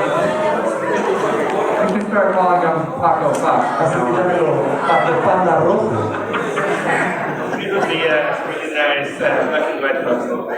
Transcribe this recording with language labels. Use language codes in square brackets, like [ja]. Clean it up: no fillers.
[en] You can start calling him Paco Fox. [es] así que llámelo Paco Panda Rojo. [en] It was the really nice black and white photo.